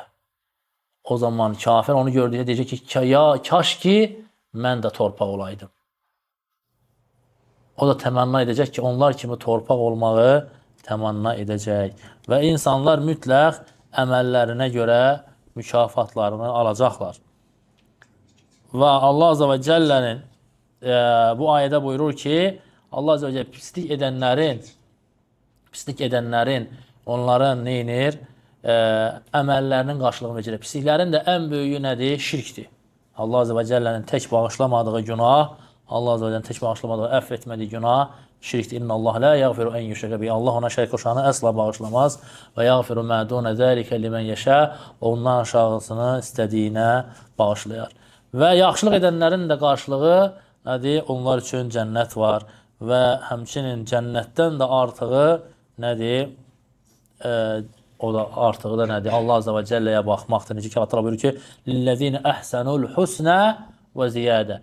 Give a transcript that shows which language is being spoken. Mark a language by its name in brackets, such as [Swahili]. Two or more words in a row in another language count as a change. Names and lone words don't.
[Azerbaijani] O zaman kafir onu gördüyü deyəcək ki, ya kaş ki, mən də torpaq olaydım. O da təmənna edəcək ki, onlar kimi torpaq olmağı təmənna edəcək. Və insanlar mütləq əməllərinə görə mükafatlarını alacaqlar. Və Allah Azze ve Celle'nin bu ayədə buyurur ki, Allah [Arabic] عز وجل [Azerbaijani] pislik edənlərin onların neynir? Əməllərinin qarşılığını verir. Pisliklərin də ən böyüyü nədir? Şirkdir. Allah [Arabic] عز وجل'nin [Azerbaijani] tək bağışlamadığı günah, Allah [Arabic] عز وجل'nin [Azerbaijani] tək bağışlamadığı, əff etmədiyi günah şirkdir. [Arabic] إن الله لا يغفر أن يشرك به. [Azerbaijani] Allah ona şərik qoşanı əsla bağışlamaz. [Arabic] ويغفر ما دون ذلك لمن يشاء. [Azerbaijani] Ondan aşağısını istədiyinə bağışlayar. Və yaxşılıq edənlərin də qarşılığı nədir? Onlar üçün cənnət var və həmçinin cənnətdən də artığı nədir? O da artığı da nədir? Allah [Arabic] عز وجل'yə [Azerbaijani] baxmaqdır. Necə ki, Allah buyurur ki, [Arabic] "للذين أحسنوا الحسنى وزيادة."